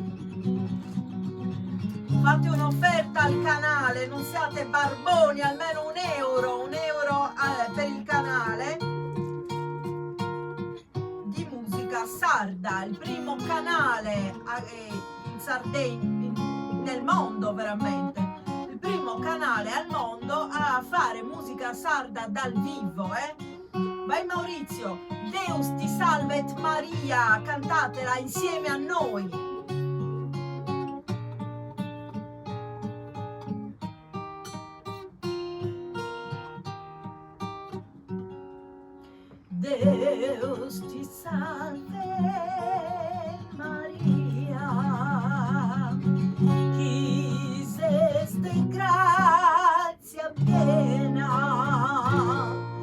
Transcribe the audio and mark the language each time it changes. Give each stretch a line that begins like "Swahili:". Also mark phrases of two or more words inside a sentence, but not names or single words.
Italian: Fate un'offerta al canale, non siate barboni, almeno un euro per il canale di musica sarda, il primo canale in Sardegna, nel mondo veramente, il primo canale al mondo a fare musica sarda dal vivo, Vai Maurizio,
Sardinian: Deus ti salvet Maria,
Italian: cantatela insieme a noi.
Sardinian: Deus ti salve Maria, qui este gratia piena,